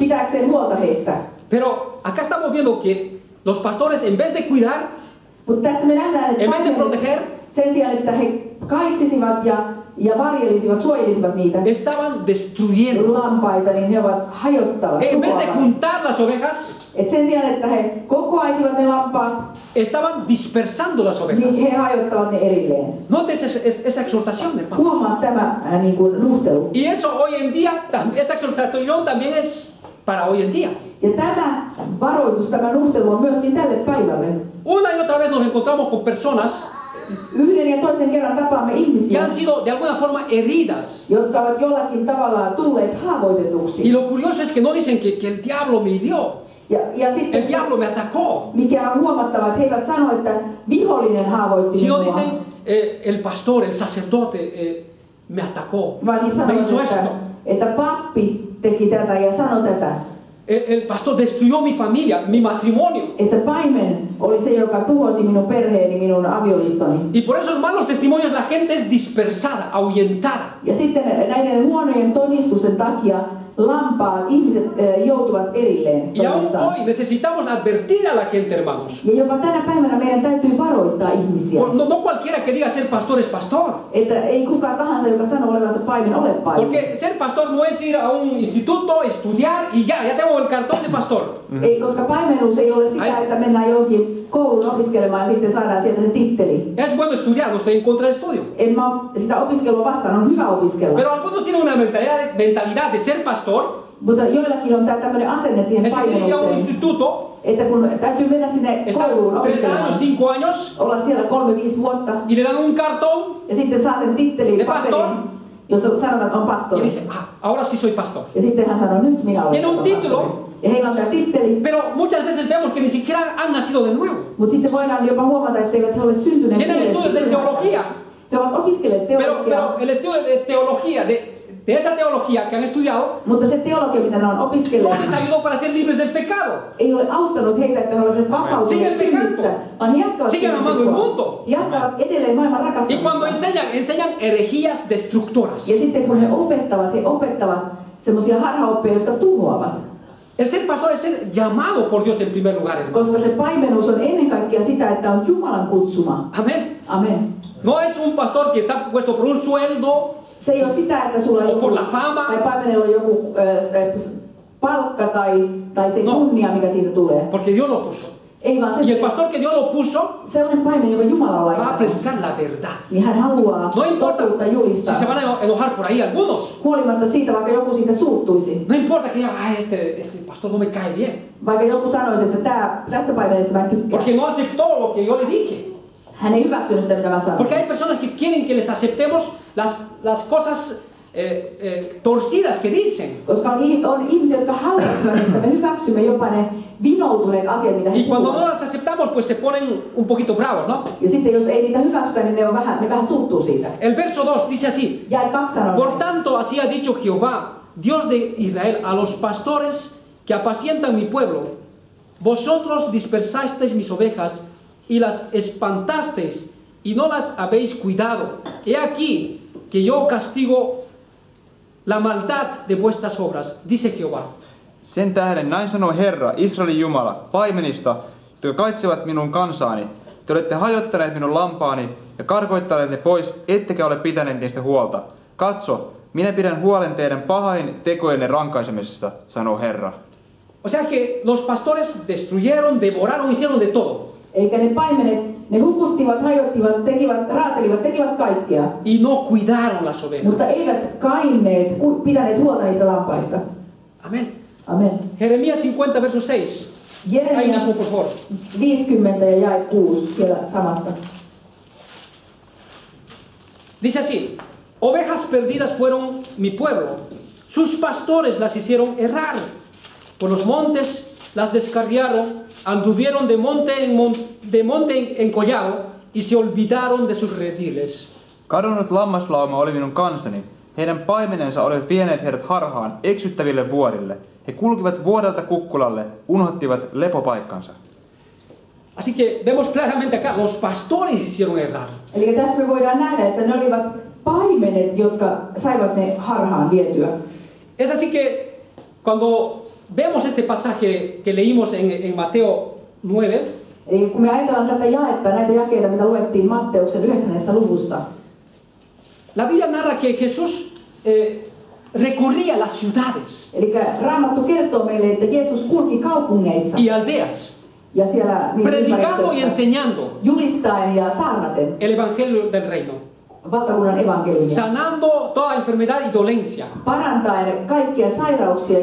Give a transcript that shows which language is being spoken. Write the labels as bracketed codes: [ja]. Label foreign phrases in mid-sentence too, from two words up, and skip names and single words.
[fi] pitääkseen huolta heistä. [es] Pero acá estamos viendo que los pastores, en vez de cuidar, [fi] Mutta tässä me nähdään, että [es] en vez de [fi] paimenet [es] proteger, [fi] sen sijaan, että he kaitsisivat ja varjelisivat, suojelisivat niitä [es] estaban destruyendo. [fi] lampaita, niin he ovat hajottavat. [es] En vez de [fi] tuhoavat. [es] juntar las ovejas, [fi] Et sen sijaan, että he kokoaisivat ne lampaat, [es] estaban dispersando las ovejas. [fi] niin he hajottavat ne erilleen. [es] Note esa exhortación, hermano. [fi] Huomaa tämä niin kuin nuhtelu. [es] Y eso hoy en día, esta exhortación también es para hoy en día. [fi] Ja tämä varoitus, tämä nuhtelu on myöskin tälle päivälle. [es] Una y otra vez nos encontramos con personas [fi] Yhden ja toisen kerran tapaamme [es] que [fi] ihmisiä, [es] han sido de alguna forma heridas. [fi] jotka ovat jollakin tavalla tulleet [es] Y [fi] haavoitetuksi. [es] lo curioso es que no dicen que el diablo me hirió, [fi] Ja sitten [es] el diablo me atacó, [fi] mikä on huomattava, että he eivät sano, että vihollinen haavoitti [es] sino [fi] minua, [es] dicen el pastor, el sacerdote me atacó, [fi] vaan he [es] me hizo [fi] sanovat, [es] esto. [fi] että pappi teki tätä ja sanoi tätä. [es] El pastor destruyó mi familia, mi matrimonio. [fi] Että paimen oli se, joka tuhosi minun perheeni, minun avioliittoni. [es] Y por esos malos testimonios la gente es dispersada, ahuyentada. [fi] Ja sitten näiden huonojen todistusten takia lampaat, ihmiset joutuvat erilleen [es] Y aún [fi] toisistaan. [es] hoy necesitamos advertir a la gente, hermanos. [fi] Ja jopa tänä päivänä meidän täytyy varoittaa ihmisiä. [es] No cualquiera que diga ser pastor es pastor. [fi] Että ei kukaan tahansa, joka sanoo olevansa paimen, ole paimen. [es] Porque ser pastor no es ir a un instituto, estudiar y ya tengo el cartón de pastor. [fi] Ei, koska paimenuus ei ole sitä, että mennään johonkin kouluun opiskelemaan ja sitten saadaan sieltä se titteli. [es] Es bueno estudiar, no estoy en contra del estudio. [fi] En mä sitä opiskelua vastaan, on hyvä opiskella. [es] Pero algunos tienen una mentalidad de ser pastor, [fi] Mutta joillakin on tää tämmöinen asenne siihen [es] es que ir a un [fi] paimenuuteen, [es] instituto, [fi] että kun täytyy mennä sinne [es] estar [fi] kouluun [es] 3 [fi] opiskelemaan, [es] años, 5 años, [fi] olla siellä 3-5 vuotta [es] y le dan un cartón [fi] ja sitten saa sen tittelin [es] De pastor. [fi] paperin, jossa sanotaan, että on [es] y [fi] pastori. [es] dice, ahora sí soy pastor. [fi] Ja sitten hän sanoo, nyt minä olen [es] Tiene un [fi] pastori. [es] título. [fi] Ja heillä on tämä titteli, [es] Pero muchas veces vemos que ni siquiera han nacido de nuevo. [fi] mutta sitten voidaan jopa huomata, etteivät he ole syntyneet [es] Tienen estudios de teología, [fi] He ovat opiskelleet teologiaa, [es] pero el estudio de teología, de esa teología que han estudiado, [fi] mutta se teologia, mitä ne on [es] no [fi] opiskelleet, [es] les ayudó para ser libres del pecado. [fi] ei ole auttanut heitä, että he olisivat vapautuneet [es] Siguen pecando. [fi] synnistä, vaan he jatkavat [es] Siguen amando el mundo. [fi] jatkavat edelleen maailman [es] Y cuando [fi] rakastamista. [es] enseñan herejías destructoras. [fi] Ja sitten kun he opettavat semmoisia harhaoppeja, jotka tuhoavat. [es] El ser pastor es ser llamado por Dios en primer lugar, hermano. [fi] Koska se paimenuus on ennen kaikkea sitä, että on Jumalan kutsuma. [es] Amén. [fi] Amen. [es] No es un pastor que está puesto por un sueldo, [fi] Se ei ole sitä, että sulla on [es] O por la fama. [fi] tai paimenella on joku palkka tai se [es] No. [fi] kunnia, mikä siitä tulee. [es] porque Dios lo puso. [fi] Ei vaan [es] Y el [fi] se, [es] pastor que Dios lo puso [fi] sellainen paimen, joka Jumala on [es] va a [fi] laittanut. [es] predicar la verdad. [fi] Niin hän haluaa [es] No importa [fi] totuutta [es] si [fi] julistaa. [es] se van a enojar por ahí algunos. [fi] Huolimatta siitä, vaikka joku siitä suuttuisi. [es] No importa que digan, este pastor no me cae bien. [fi] Vaikka joku sanoisi, että tästä paimenesta mä en tykkää. [es] Porque no aceptó lo que yo le dije. [fi] Hän ei hyväksynyt sitä, mitä mä sanoin. [es] Porque hay personas que quieren que les aceptemos las cosas torcidas que dicen. [fi] Koska on ihmisiä, jotka haluavat, että me hyväksymme jopa ne vinoutuneet asiat, mitä he [es] Y cuando no [fi] puhuvat. [es] las aceptamos, pues se ponen un poquito bravos, ¿no? [fi] Ja sitten jos ei niitä hyväksytä, niin ne vähän suuttuu siitä. [es] El verso 2 dice así: [fi] Jae 2 sanoo [es] Por [fi] näin. [es] tanto, así ha dicho Jehová, Dios de Israel, a los pastores que apacientan mi pueblo: vosotros dispersasteis mis ovejas y las espantasteis y no las habéis cuidado. He aquí que yo castigo la maldad de vuestras obras, dice Jehová. [fi] Sen tähden näin sanoo Herra, Israelin Jumala, paimenista, jotka kaitsevat minun kansaani. Te olette hajottaneet minun lampaani ja karkoittaneet ne pois, ettekä ole pitäneet niistä huolta. Katso, minä pidän huolen teidän pahain tekojenne rankaisemisesta, sanoo Herra. [es] O sea que los pastores destruyeron, devoraron, hicieron de todo. [fi] Eikä ne paimenet, ne hukuttivat, hajottivat, raatelivat, tekivät kaikkea. [es] Y no cuidaron las ovejas. [fi] Mutta eivät kainneet, pitäneet huolta niistä lampaista. [es] Amén. [fi] Amen. [es] Jeremías 50, verso 6. Ahí [fi] Jeremia [es] mismo, por favor. [fi] 50 ja jae 6 siellä samassa. [es] Dice así: ovejas perdidas fueron mi pueblo, sus pastores las hicieron errar. Por los montes las descarriaron, anduvieron de monte en collado y se olvidaron de sus rediles. [fi] Kadonnut lammaslauma oli minun kansani. Heidän paimenensa olivat vieneet heidät harhaan eksyttäville vuorille. He kulkivat vuodelta kukkulalle, unohtivat lepopaikkansa. [es] Así que vemos claramente acá, los pastores hicieron errar. [fi] Eli tässä me voidaan nähdä, että ne olivat paimenet, jotka saivat ne harhaan vietyä. [es] Es así que cuando vemos este pasaje que leímos en Mateo 9, [fi] Eli kun me ajatellaan tätä jaetta, näitä jakeita, mitä luettiin Matteuksen 9. luvussa, [es] la Biblia narra que Jesús recorría las ciudades [fi] eli Raamattu kertoo meille, että Jeesus kulki kaupungeissa [es] y aldeas, [fi] ja siellä [es] predicando y enseñando [fi] julistaen ja saarnaten [es] el evangelio del reino, [fi] valtakunnan evankeliumia, [es] sanando toda enfermedad y dolencia. [fi] parantaen kaikkia sairauksia ja